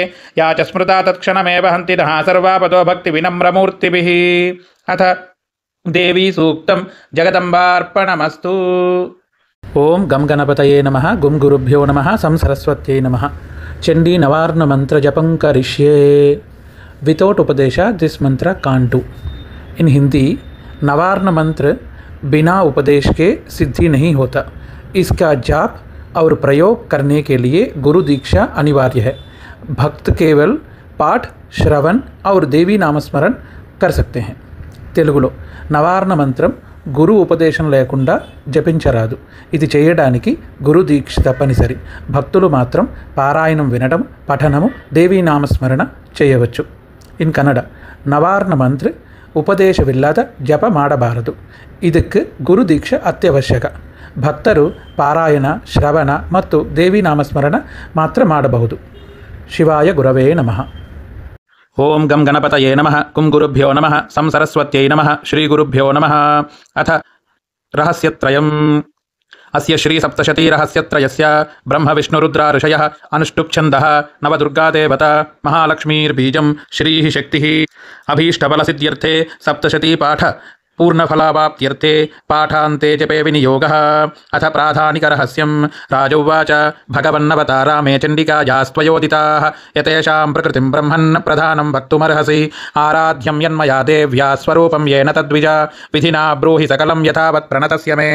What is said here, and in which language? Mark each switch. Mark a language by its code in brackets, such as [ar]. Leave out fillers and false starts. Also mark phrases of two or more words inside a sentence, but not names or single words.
[sa] या च स्मृता तत्क्षणमेव हन्ति नः सर्वापतो भक्तिविनम्रमूर्तिभिः. अथ देवी सूक्तं जगदम्बार्पणमस्तु. ओं गम गणपतये नमः गुम गुरुभ्यो नमः सं सरस्वत्यै नमः. चंडी नवार्ण मंत्र जपं करिष्ये. [en] Without upadesha this mantra can't do. इन हिंदी नवार्ण मंत्र बिना उपदेश के सिद्धि नहीं होता. [hi] इसका जाप और प्रयोग करने के लिए गुरु दीक्षा अनिवार्य है. भक्त केवल पाठ श्रवण और देवी नामस्मरण कर सकते हैं. [te] తెలుగులో నవార్ణ మంత్రం గురు ఉపదేశం లేకుండా జపించరాదు. ఇది చేయడానికి గురు దీక్ష తప్పనిసరి. భక్తులు మాత్రం పారాయణం వినడం, పఠనము, దేవీ నామస్మరణ చేయవచ్చు. [kn] ಇನ್ ಕನ್ನಡ ನವಾರ್ಣ ಮಂತ್ರ ಉಪದೇಶವಿಲ್ಲದ ಜಪ ಮಾಡಬಾರದು. ಇದಕ್ಕೆ ಗುರು ದೀಕ್ಷೆ ಅತ್ಯವಶ್ಯಕ. ಭಕ್ತರು ಪಾರಾಯಣ, ಶ್ರವಣ ಮತ್ತು ದೇವಿ ನಾಮಸ್ಮರಣ ಮಾತ್ರ ಮಾಡಬಹುದು. [sa] ಶಿವಾಯ ಗುರವೇ ನಮಃ. ಓಂ ಗಂ ಗಣಪತಯೇ ನಮಃ. ಕುಂ ಗುರುಭ್ಯೋ ನಮಃ. ಸಂ ಸರಸ್ವತ್ಯೈ ನಮಃ. ಶ್ರೀ ಗುರುಭ್ಯೋ ನಮಃ. ಅಥ ರಹಸ್ಯತ್ರಯಂ. ಅಸ್ಯ ಶ್ರೀ ಸಪ್ತಶತೀ ರಹಸ್ಯತ್ರಯಸ್ಯ ಬ್ರಹ್ಮ ವಿಷ್ಣು ರುದ್ರ ಋಷಯಃ ಅನುಷ್ಠುಪ್ ಛಂದಃ ನವದುರ್ಗಾ ದೇವತಾ ಮಹಾಲಕ್ಷ್ಮೀರ್ಬೀಜಂ ಶ್ರೀಃ ಶಕ್ತಿಃ. ಅಭೀಷ್ಟಫಲಸಿದ್ಧ್ಯರ್ಥೇ ಸಪ್ತಶತೀ ಪಾಠ पूर्णफलावाप्त्यर्थे पाठान्ते जपे विनियोगः. अथ प्राधानिकरहस्यं. राजोवाच भगवन्नवतारामे चण्डिकायास्त्वयोदिताः यतेषां प्रकृतिं ब्रह्मन् प्रधानं वक्तुमर्हसि. आराध्यं यन्मया देव्या स्वरूपं येन तद्विजा विधिना ब्रूहि सकलं यथावत् प्रणतस्य मे.